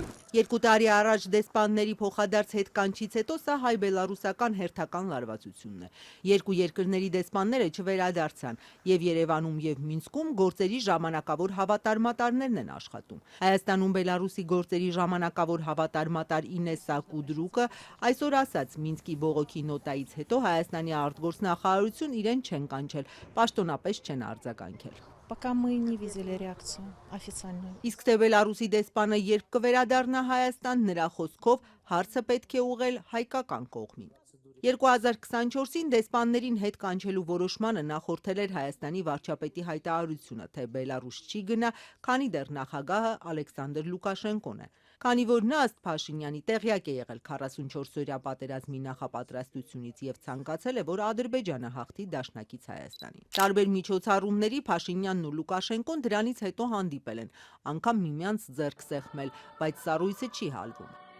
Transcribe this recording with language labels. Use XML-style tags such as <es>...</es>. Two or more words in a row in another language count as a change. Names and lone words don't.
<hy>2 տարի առաջ դեսպանների փոխադարձ հետկանչից հետո սա հայ-բելարուսական հերթական լարվածությունն է։ Երկու երկրների դեսպանները չվերադարձան եւ Երևանում եւ Մինսկում գործերի ժամանակավոր հավատարմատարներն են աշխատում։ Հայաստանում Բելարուսի գործերի ժամանակավոր հավատարմատար Ինեսա Կուդրուկը այսօր ասաց Մինսկի բողոքի նոտայից հետո Հայաստանի արտգործնախարարություն իրեն չեն կանչել, պաշտոնապես չեն արձագանքել։</hy> <ru>Пока мы не видели реакцию официальную.</ru> <hy>Իսկ թե Բելարուսի դեսպանը երբ կվերադառնա Հայաստան, նրա խոսքով հարցը պետք է ուղղել հայկական կողմին։ 2024-ին դեսպաններին հետ կանչելու որոշմանը նախորդել էր Հայաստանի վարչապետի հայտարարությունը, թե Բելարուս չի գնա, քանի դեռ նախագահը Ալեքսանդր Լուկաշենկոն է։ Քանի որ նա ըստ Փաշինյանի տեղյակ է եղել 44-օրյա պատերազմի նախապատրաստությունից եւ ցանկացել է, որ Ադրբեջանը հաղթի դաշնակից Հայաստանին։ Տարբեր միջոցառումների Փաշինյանն ու Լուկաշենկոն դրանից հետո հանդիպել են, անգամ միմյանց ձեռք սեղմել, բայց սառույցը չի հալվում։</hy>